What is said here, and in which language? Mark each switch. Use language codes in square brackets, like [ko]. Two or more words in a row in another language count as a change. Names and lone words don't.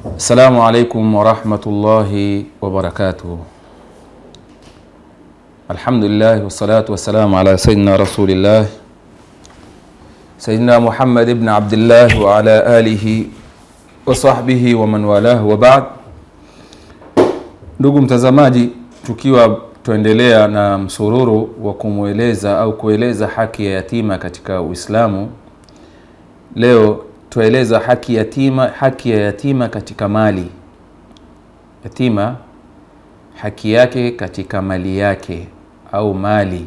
[ar] السلام عليكم ورحمة الله وبركاته. الحمد لله والصلاة والسلام على سيدنا رسول الله سيدنا محمد بن عبد الله وعلى آله وصحبه ومن والاه وبعد. [sw] Ndugu mtazamaji, tukiwa tuendelea na msururu wa kumueleza au kueleza haki ya yatima katika Uislamu, leo tueleza haki ya yatima katika mali. Yatima haki yake katika mali yake au mali.